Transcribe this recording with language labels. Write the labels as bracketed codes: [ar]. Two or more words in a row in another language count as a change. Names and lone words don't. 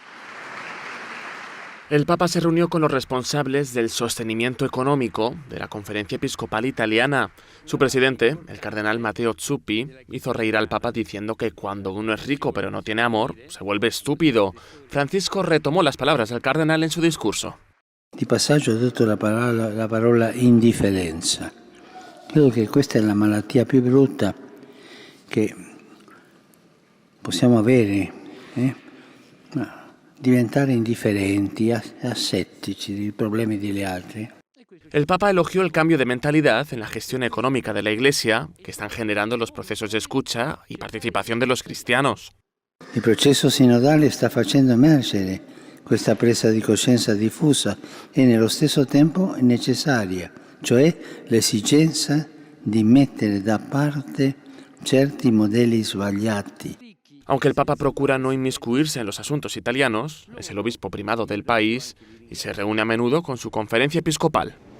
[es] El Papa se reunió con los responsables del sostenimiento económico de la Conferencia Episcopal Italiana. Su presidente, el cardenal Matteo Zuppi, hizo reír al Papa diciendo que cuando uno es rico pero no tiene amor, se vuelve estúpido. Francisco retomó las palabras del cardenal en su discurso. [it] Di passaggio ho detto la parola indifferenza. Credo che questa è la malattia più brutta che possiamo avere, diventare indifferenti, asettici dei problemi degli altri. [es] El Papa elogió el cambio de mentalidad en la gestión económica de la Iglesia que están generando los procesos de escucha y participación de los cristianos. [it] Il processo sinodale sta facendo emergere questa presa di coscienza diffusa e nello stesso tempo necessaria, cioè l'esigenza di mettere da parte certi modelli sbagliati. [es] Aunque el Papa procura no inmiscuirse en los asuntos italianos, es el obispo primado del país y se reúne a menudo con su conferencia episcopal.